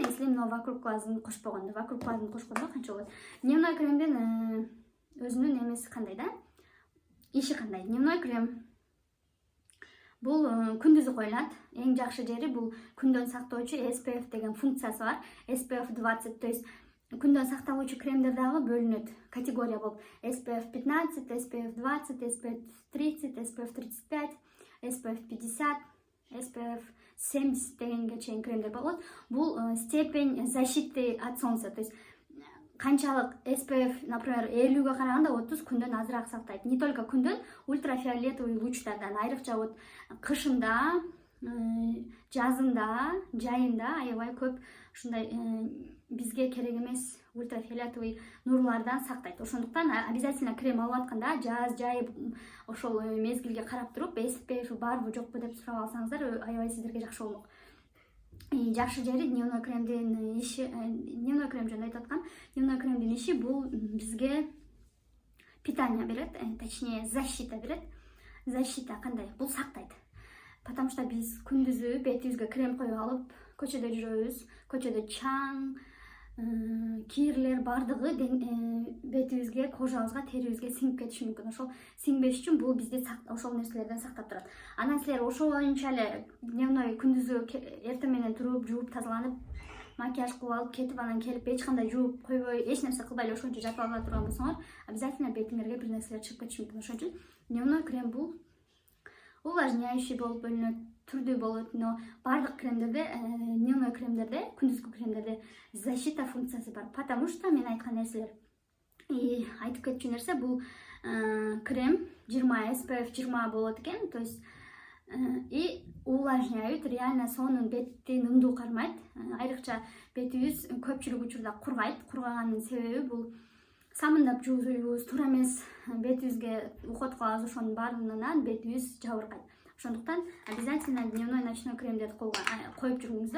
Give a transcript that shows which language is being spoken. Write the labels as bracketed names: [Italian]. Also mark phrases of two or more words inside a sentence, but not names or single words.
[Kyrgyz] Если мына вокруг глазын кошпогондо, канча болот? Дневной кремдин өзүнүн эмеси кандай да? Иши кандай? [Russian] Дневной крем [Kyrgyz] бул күндүзү коюлат. Эң жакшы жери бул күндөн сактоочу SPF деген функциясы бар. SPF 20, [Russian] то есть [Kyrgyz] күндөн сакталуучу кремдер дагы бөлүнөт. Категория болуп SPF 15, SPF 20, SPF 30, SPF 35, SPF 50, SPF 70 дегенге чейин кремдер болот. Бул [Russian] степень защиты от солнца, то есть [Kyrgyz] канчалык SPF, например, 50ге караганда 30 күндөн азыраак сактайт. [Russian] Не только [Kyrgyz] күндөн, ультрафиолетовый лучтардан, айрыкча вот кышында, жазында, жайында аябай көп ушундай бизге керек эмес ультрафиолетовый нурлардан сактайт. Ошондуктан обязательно крем алып атканда жаз, жай ошол мезгилге карап туруп, SPF барбы жокпу деп сурап алсаңыздар, аябай сиздерге жакшы болмок. Жакшы жери дневной кремдин иши, [Russian] дневной крем [Kyrgyz] жөнүндө айтып аткам. Дневной кремдин иши бул бизге питание берет, [Russian] точнее защита [Kyrgyz] берет. Защита кандай? Бул сактайт. [Russian] Потому что [Kyrgyz] биз күндүзү бетибизге крем коюп алып, көчөдө жүрөбүз, көчөдө чаң, кирлер бардыгы бетибизге, кожабызга, терибизге сиңип кетиши мүмкүн. Ошол сиңбеш үчүн бул бизди ошол нерселерден сактап турат. Анан силер ошол боюнча эле дневной күндүзгү эртең менен туруп, жууп, тазаланып, макияж кылып алып кетип, анан келип эч кандай жууп койбой, эч нерсе кылбай эле ошончо жатып ала турган болсоңор, обязательно бетиңерге бир нерселер чыгып кетиши мүмкүн. Ошон үчүн дневной крем бул увлажняющий болуп бөлүнөт, түрдүү болот, но бардык кремдерде, дневной кремдерде, күндүзгү кремдерде защита функциясы бар. [Russian] Потому что [Kyrgyz] мен айткан нерселер, айтып кетчү нерсе бул крем 20 SPF 20 болот экен, [Russian] то есть и увлажняют, [Kyrgyz] реально сонун бетти нымдуу кармайт. Айрыкча бетибиз көпчүлүк учурда кургайт. Кургаганын себеби бул самындап жуубуз, туура эмес бетибизге уход кылабыз, ошонун баарынан бетибиз жабыркайт. Ошондуктан обязательно [Russian] дневной, ночной [Kyrgyz] кремдерди коюп жүрүңүздөр.